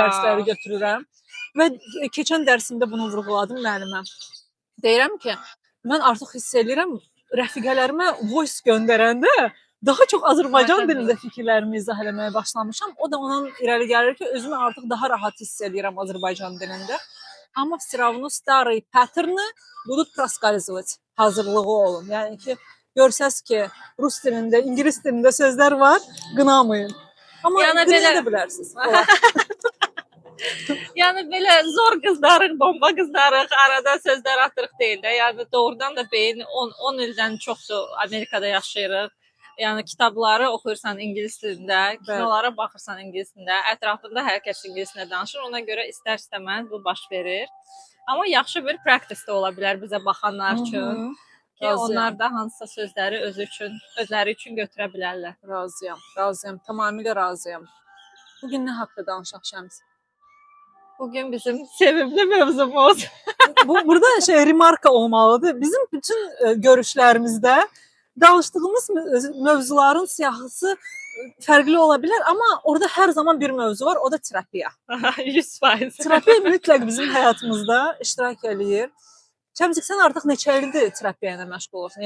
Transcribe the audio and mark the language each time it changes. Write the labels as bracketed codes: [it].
[az] dərsləri götürürəm və keçən dərsimdə bunu vurğuladım müəllimə. Deyirəm ki, mən artıq hiss edirəm rəfiqələrimə voice göndərəndə daha çox Azərbaycan Vay, dilində fikirlərimi izah eləməyə başlamışam. O da ondan irəli gəlir ki, özümü artıq daha rahat hiss edirəm Azərbaycan dilində. [ru] Amma все равно старые паттерны будут проскальзывать. [az] Hazırlığı olun. Yəni ki, görsəz ki, rus dilində, ingilis dilində sözlər var, qınamayın. Amma Yəni qınaya belə- da bilərsiniz. Yəni belə zor qızlarıq, bomba qızlarıq, arada sözlər atırıq deyil də. Yəni doğrudan da beyin 10 ildən çoxdur Amerikada yaşayırıq. Yəni kitabları oxuyursan ingilis dilində, kinolara baxırsan ingilis dilində, ətrafında hər kəs ingilis dilində danışır. Ona görə istər-istəməz bu baş verir. Amma yaxşı bir practice də ola bilər bizə baxanlar üçün ki, Razıyam. onlar da hansısa sözləri özləri üçün götürə bilərlər. Razıyam, tamamilə razıyam. Bugün nə haqqında danışaq Şəms? Bugün bizim sevimli mövzumuz. Burada remarka olmalıdır. Bizim bütün görüşlərimizdə danışdığımız mövzuların siyahısı fərqli ola bilər, amma orada hər zaman bir mövzu var, o da terapiya. 100%. Terapiya mütləq bizim həyatımızda iştirak eləyir. Şəmsik, sən artıq neçə ildir terapiya ilə məşğul olursan?